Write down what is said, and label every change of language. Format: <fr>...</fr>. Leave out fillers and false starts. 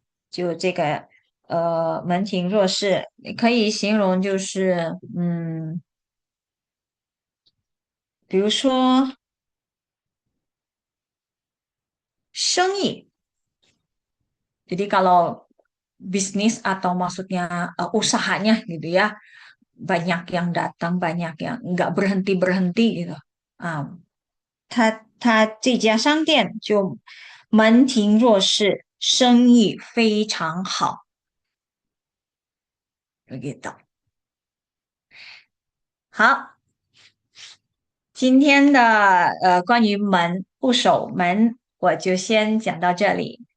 <zh>就这个门庭若市，可以形容就是比如说生意。</zh> <id>Jadi kalau bisnis atau maksudnya usahanya gitu ya, banyak yang datang, banyak yang nggak berhenti-berhenti gitu.</id> <zh>啊，他这家商店就门庭若市，生意非常好，begitu。好，今天的关于门部首门，我就先讲到这里。</zh>